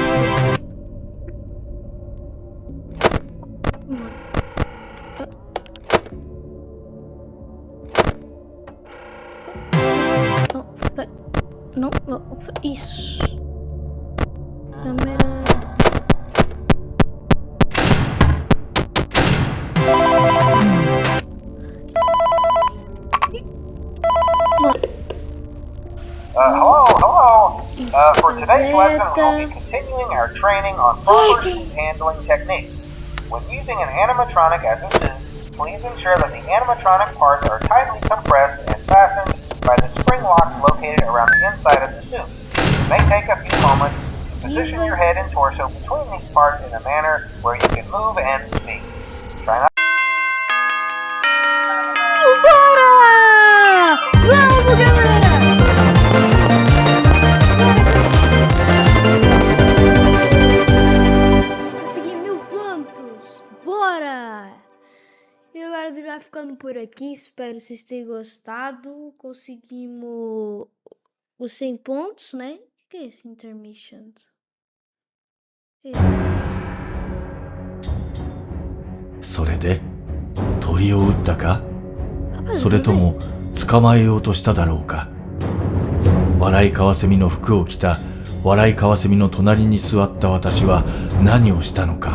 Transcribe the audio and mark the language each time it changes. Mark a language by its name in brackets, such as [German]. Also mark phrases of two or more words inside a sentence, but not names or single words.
[Portuguese] Não, isso. Câmera. [English] Hello. For today's lesson, we'll be continuing our training on proper heat handling techniques. When using an animatronic as a suit, please ensure that the animatronic parts are tightly compressed and fastened by the spring locks located around the inside of the suit. It may take a few moments to position your head and torso between these parts in a manner where you can move and speak. Try not. [Portuguese] Bora! Vamos, galera! Consegui 1000 pontos! Bora! E agora já ficando por aqui, espero que vocês tenham gostado. Conseguimos os 100 pontos, né? O que é esse intermission? Esse. [Japanese] それで鳥を撃ったか？それとも捕まえようとしただろうか？笑いカワセミの服を着た笑いカワセミの隣に座った私は何をしたのか？